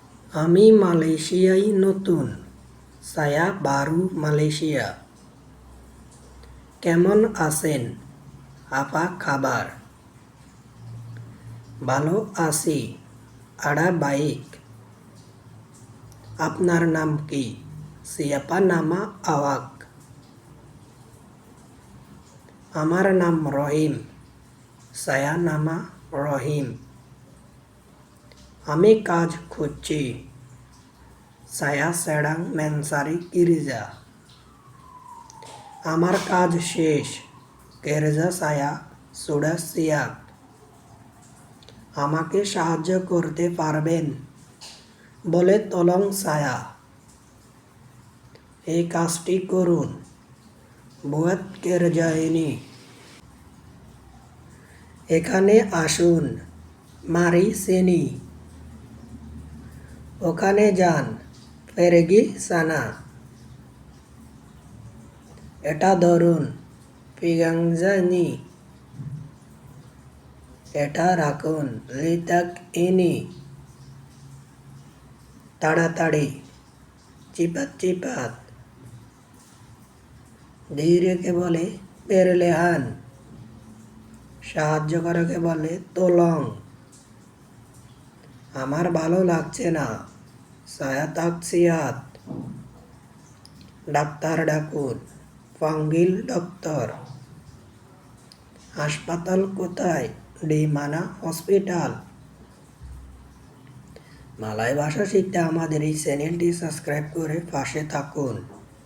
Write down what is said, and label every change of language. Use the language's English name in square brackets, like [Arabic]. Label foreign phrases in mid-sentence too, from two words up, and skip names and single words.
[Bangla] আমি মালয়েশিয়ায় নতুন, [Malay] saya baru Malaysia. [Bangla] কেমন আছেন? [Malay] apa kabar? [Bangla] ভালো আছি, [Malay] ada baik. [Bangla] আপনার নাম কি? [Malay] siapa nama awak? [Bangla] আমার নাম রহিম, [Malay] saya nama রহিম. [Bangla] আমি কাজ খুঁজছি, [Malay] saya sedang mencari kerja. [Bangla] আমার কাজ শেষ, [Malay] kerja saya sudah siap. [Bangla] আমাকে সাহায্য করতে পারবেন? বলে [Malay] tolong saya. [Bangla] এই কাজটি করুন, [Malay] buat kerja ini. [Bangla] এখানে আসুন, [Malay] mari sini. [Bangla] ওখানে যান, [Malay] pergi sana. [Bangla] এটা ধরুন, [Malay] pegang sini. [Bangla] এটা রাখুন, [Malay] letak ini. [Bangla] তাড়াতাড়ি, cepat-cepat. ধীরেকে বলে perlahan. সাহায্য করাকে বলে tolong. আমার ভালো লাগছে না, [Malay] saya tak sihat. [Bangla] ডাক্তার ডাকুন, [Malay] panggil dokter. [Bangla] হাসপাতাল কোথায়? [Malay] di mana hospital. [Bangla] মালয় ভাষা শিখতে আমাদের এই চ্যানেলটি সাবস্ক্রাইব করে পাশে থাকুন।